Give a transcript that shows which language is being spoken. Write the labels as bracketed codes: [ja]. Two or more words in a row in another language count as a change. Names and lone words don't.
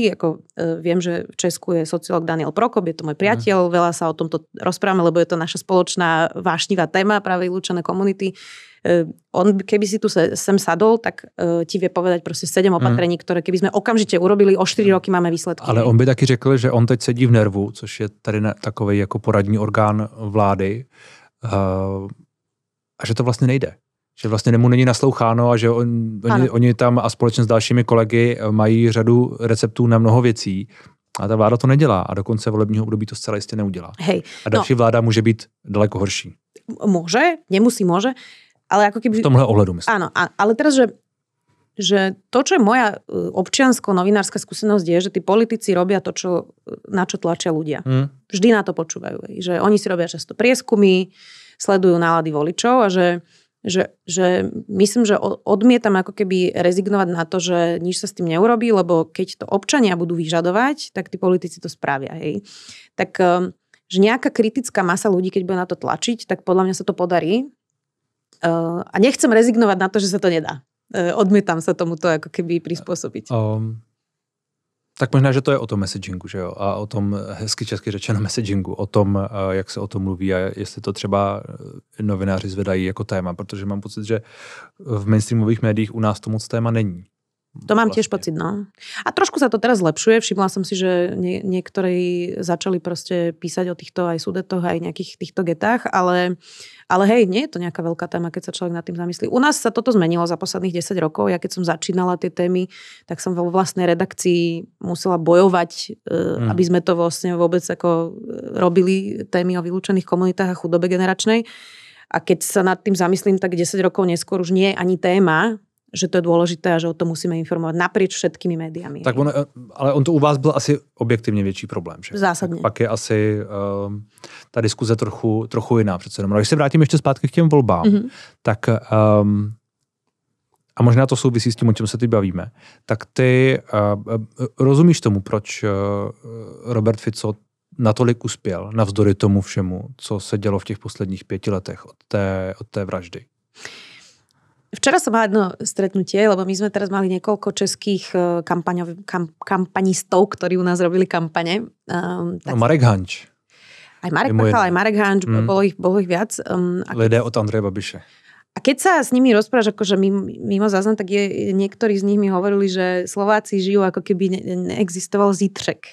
[sk] Ako, viem, že v Česku je sociológ Daniel Prokop, je to môj priateľ, veľa sa o tomto rozprávame, lebo je to naša spoločná vášnivá téma, práve vylúčené komunity. On, keby si tu sem sadol, tak ti vie povedať proste 7 opatrení, ktoré keby sme okamžite urobili, o 4 roky máme výsledky. [cs] Ale on by taky řekl, že on teď sedí v NERVu, což je tady takovej jako poradní orgán vlády, a že to vlastně nejde. Že vlastně mu není nasloucháno a že oni tam a společně s dalšími kolegy mají řadu receptů na mnoho věcí a ta vláda to nedělá a do konce volebního období to zcela jistě neudělá. Hej, a další vláda může být daleko horší. [sk] Môže, nemusí, môže, ale ako keby... [cs] V tomhle ohledu myslím. [sk] Áno, ale teraz, že to, čo je moja občiansko-novinárska skúsenosť je, že tí politici robia to, na čo tlačia ľudia. Vždy na to počúvajú. Že oni si robia často prieskumy, sledujú nálady voličov a že myslím, že odmietam ako keby rezignovať na to, že nič sa s tým neurobí, lebo keď to občania budú vyžadovať, tak tí politici to spravia. Hej. Tak, že nejaká kritická masa ľudí, keď bude na to tlačiť, tak podľa mňa sa to podarí. A nechcem rezignovať na to, že sa to nedá. Odmietam sa tomuto ako keby prispôsobiť. [cs] Tak možná, že to je o tom messagingu, že jo? A o tom hezky česky řečeno messagingu, o tom, jak se o tom mluví a jestli to třeba novináři zvedají jako téma, protože mám pocit, že v mainstreamových médiích u nás to moc téma není. [sk] To mám tiež pocit, no. A trošku sa to teraz zlepšuje. Všimla som si, že niektorí začali proste písať o týchto aj Sudetoch, aj nejakých týchto getách, ale hej, nie je to nejaká veľká téma, keď sa človek nad tým zamyslí. U nás sa toto zmenilo za posledných 10 rokov. Ja keď som začínala tie témy, tak som vo vlastnej redakcii musela bojovať, aby sme to vlastne vôbec ako robili témy o vylúčených komunitách a chudobe generačnej. A keď sa nad tým zamyslím, tak 10 rokov neskôr už nie je ani téma, že to je dôležité a že o tom musíme informovať naprieč všetkými médiami. [cs] Tak ale on to u vás byl asi objektivně větší problém. Že? Zásadně. Pak je asi ta diskuze trochu jiná přece jenom. Když se vrátím ještě zpátky k těm volbám, tak a možná to souvisí s tím, o čem se teď bavíme, tak ty rozumíš tomu, proč Robert Fico natolik uspěl navzdory tomu všemu, co se dělo v těch posledních 5 letech od té vraždy? [sk] Včera som mala jedno stretnutie, lebo my sme teraz mali niekoľko českých kampanistov, ktorí u nás robili kampane. Marek Hanč. Aj Marek Pachal, aj Marek Hanč, bolo ich viac. [cs] Lidé od Andreje Babiše. [sk] A keď sa s nimi rozprávaš, akože mimo záznam, tak niektorí z nich mi hovorili, že Slováci žijú ako keby neexistoval zítřek.